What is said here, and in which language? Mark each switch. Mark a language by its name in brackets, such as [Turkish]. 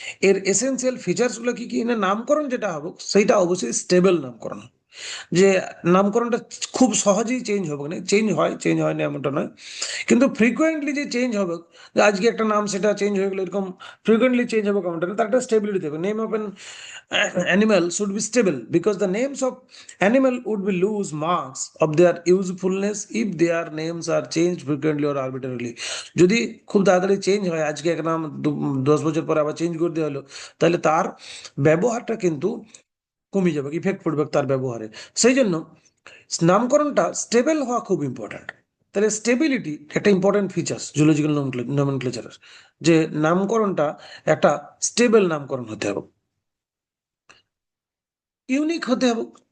[Bangla] এর essential features গুলো কি কি? না, নামকরণ যেটা হবে সেইটা অবশ্যই স্টেবল নামকরণ, যে নামকরণটা খুব সহজেই চেঞ্জ হবে না, চেঞ্জ হয় না এমনটা নয়, কিন্তু ফ্রিকোয়েন্টলি যে চেঞ্জ হবে, যে আজকে একটা নাম সেটা চেঞ্জ হয়ে গেলো, এরকম ফ্রিকোয়েন্টলি চেঞ্জ হবে কেমনটা না, তার একটা স্টেবিলিটি দেবে। [English] Name of an animal should be stable because the names of animal would be lose marks of their usefulness if their names are changed frequently or arbitrarily। [Bangla] যদি খুব তাড়াতাড়ি চেঞ্জ হয়, আজকে এক নাম 10 বছর পরে আবার চেঞ্জ করে দেওয়া হলো, তাহলে তার ব্যবহারটা কিন্তু কমে যাবে, ইফেক্ট পড়বে তার ব্যবহারে। সেই জন্য নামকরণটা স্টেবল হওয়া খুব ইম্পর্ট্যান্ট। তাহলে স্টেবিলিটি একটা ইম্পর্ট্যান্ট ফিচার্স জুলজিক্যাল নোমেনক্লেচারের, যে নামকরণটা একটা স্টেবল নামকরণ হতে হবে, ইউনিক হতে হবে।